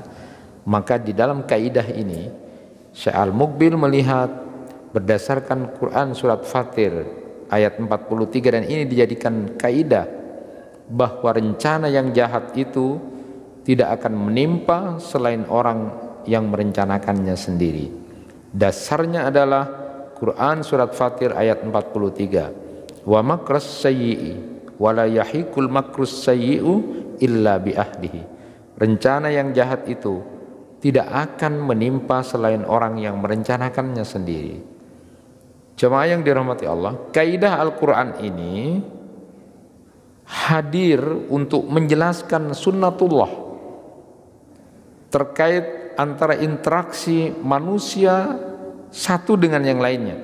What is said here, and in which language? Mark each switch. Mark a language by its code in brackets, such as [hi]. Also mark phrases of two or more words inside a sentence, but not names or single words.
[id] Maka di dalam kaidah ini Syekh Al-Muqbil melihat berdasarkan Quran surat Fatir ayat 43, dan ini dijadikan kaidah bahwa rencana yang jahat itu tidak akan menimpa selain orang yang merencanakannya sendiri. Dasarnya adalah Quran surat Fatir ayat 43. [ar] ومكر السيئ ولا يحيق المكر السيئ إلا بأهله. [id] Rencana yang jahat itu tidak akan menimpa selain orang yang merencanakannya sendiri. Jemaah yang dirahmati Allah, kaidah Al-Quran ini hadir untuk menjelaskan sunnatullah terkait antara interaksi manusia satu dengan yang lainnya.